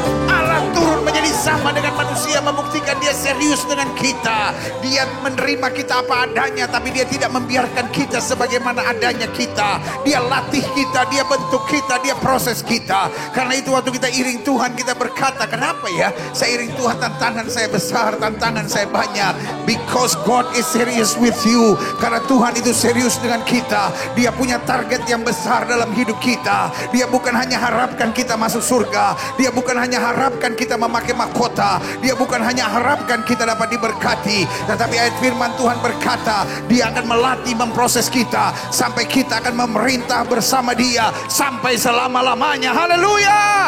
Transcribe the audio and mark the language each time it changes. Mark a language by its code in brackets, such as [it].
[id] Allah turun menjadi sama dengan manusia, membuktikan Dia serius dengan kita. Dia menerima kita apa adanya, tapi Dia tidak membiarkan kita sebagaimana adanya kita. Dia latih kita, Dia bentuk kita, Dia proses kita. Karena itu waktu kita iring Tuhan, kita berkata, kenapa ya saya iring Tuhan, tantangan saya besar, tantangan saya banyak. [en] Because God is serious with you. [id] Karena Tuhan itu serius dengan kita. Dia punya target yang besar dalam hidup kita. Dia bukan hanya harapkan kita masuk surga, Dia bukan hanya harapkan kita memakai mahkota, Dia bukan hanya harapkan kita dapat diberkati. Tetapi ayat firman Tuhan berkata, Dia akan melatih, memproses kita sampai kita akan memerintah bersama Dia sampai selama-lamanya. Haleluya.